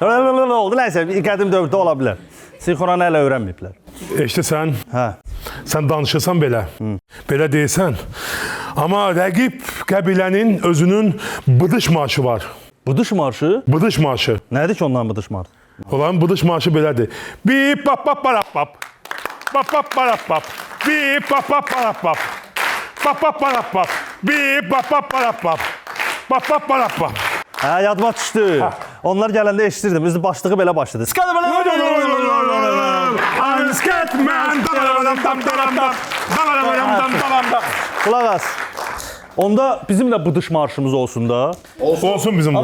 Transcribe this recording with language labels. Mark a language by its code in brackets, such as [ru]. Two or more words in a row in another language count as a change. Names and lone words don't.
[az] Oldu, nəysə, qədim dövrdə ola bilər. Sinxronı hələ öyrənməyiblər. Eşidirsən? Hə. Sən danışırsan belə. Belə deyirsən. Amma rəqib qəbilənin özünün bıdış marşı var. Bıdış marşı? Bıdış marşı. Nədir ki ondan bıdış marşı? Onların bıdış marşı belədir. Bip pap pap parap pap. Pap pap parap pap. Bip pap pap parap pap. Pap pap parap pap. Bip pap pap parap pap. Pap pap parap pap. Hə, yadıma düşdü. Onlar gələndə eşitirdim. Üzü başlığı belə başladı. Skadı belə. Qulaq as. Onda bizim də bıdış marşımız olsun da. Olsun bizim